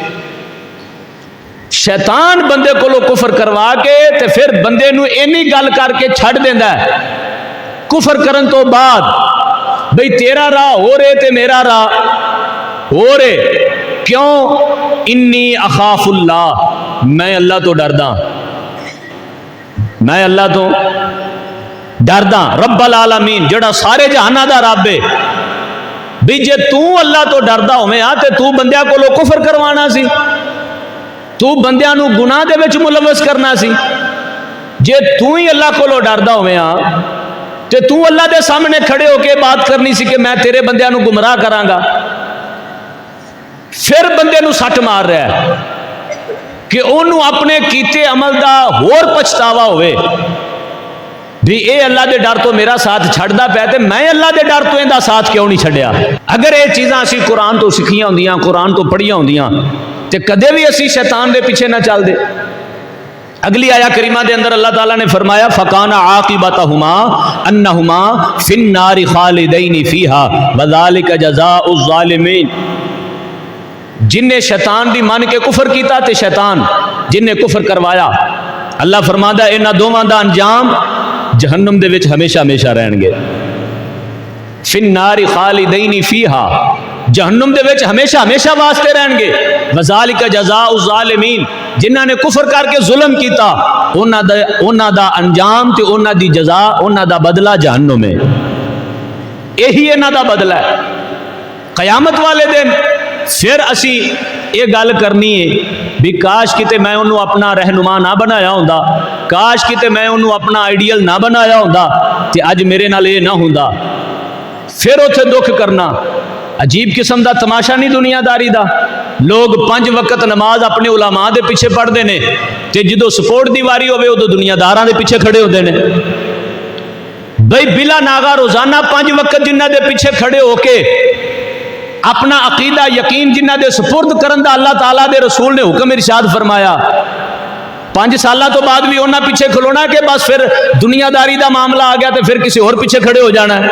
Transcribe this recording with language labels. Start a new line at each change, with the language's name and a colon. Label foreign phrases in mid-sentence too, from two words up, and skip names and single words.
Punjabi: شیطان بندے کو کفر کروا کے تے پھر بندے نو اینی گل کر کے چھڑ دیندا ہے کفر کرن تو بعد، بھئی تیرا راہ ہو رہے تے میرا راہ ہو رہے، کیوں؟
Arabic: انی اخاف اللہ،
Punjabi: میں اللہ تو ڈردا، میں اللہ تو ڈردا،
Arabic: رب العالمین
Punjabi: جڑا سارے جہاناں دا رب ہے، بھی جے تو اللہ تو ڈردا ہوے آ تے تو بندیاں کولو کفر کروانا سی، تو بندیاں نو گناہ دے وچ ملوث کرنا سی، جے تو ہی اللہ کولو ڈردا ہوے آ تے تو اللہ دے سامنے کھڑے ہو کے بات کرنی سی کہ میں تیرے بندیاں نو گمراہ کراں گا، پھر بندے نو سٹ مار رہا ہے کہ انہوں اپنے کیتے عمل دا ہور پچھتاوا ہوئے، بھی اے اللہ دے ڈر تو میرا ساتھ چھڑدا پیا تے میں اللہ دے ڈر تو ایندا ساتھ کیوں نہیں چھڑیا۔ اگر یہ چیزاں اسی قرآن تو سکھیاں ہوندیاں، قرآن تو پڑھیاں ہوندیاں تے کدے بھی اسی شیطان دے پیچھے نہ چل دے۔ اگلی آیا کریمہ دے اندر اللہ تعالیٰ نے فرمایا
Arabic: فَكَانَ عَاقِبَتَهُمَا أَنَّهُمَا فِي النَّارِ خَالِدَيْنِ فِيهَا وَذَلِكَ جَزَاءُ الظَّالِمِينَ،
Punjabi: جن نے شیطان دی مان کے کفر کیتا تے شیطان جن نے کفر کروایا، اللہ فرماندا ہے انہاں دوواں دا انجام جہنم دے وچ ہمیشہ ہمیشہ رہن گے،
Arabic: فِي النَّارِ خَالِدَيْنِ فِيهَا،
Punjabi: جہنم دے وچ ہمیشہ ہمیشہ واسطے رہن گے،
Arabic: وَذَلِكَ جَزَاءُ الظَّالِمِينَ،
Punjabi: جنہاں نے کفر کر کے ظلم کیتا انہاں دا انجام تے انہاں دی جزا، انہاں دا بدلہ جہنم ہے، یہی انہاں دا بدلہ ہے۔ قیامت والے دن پھر اسی یہ گل کرنی ہے بھی کاش کتے میں انہوں اپنا رہنما نہ بنایا ہوندا، کاش کتے میں انہوں اپنا آئیڈیل نہ بنایا ہوندا تے اج میرے نال یہ نہ ہوندا، پھر اتھے دکھ کرنا۔ عجیب قسم دا تماشا نہیں دنیا داری دا، لوگ 5 وقت نماز اپنے علماء دے پیچھے
Urdu: پڑھتے ہیں
Punjabi: تے جدو سپورٹ دی واری ہوئے ادو دنیا داراں دے پیچھے
Urdu: کھڑے ہوتے ہیں،
Punjabi: بھئی بلا ناغا روزانہ 5 وقت جنہ دے پیچھے کھڑے ہو کے اپنا عقیدہ یقین جنہ دے سپرد کرن دا اللہ تعالیٰ دے رسول نے حکم ارشاد فرمایا. 5 سالہ تو بعد بھی انہاں پیچھے کھلونا کہ بس پھر دنیا داری دا معاملہ آ گیا تو پھر کسی اور پیچھے کھڑے ہو جانا ہے.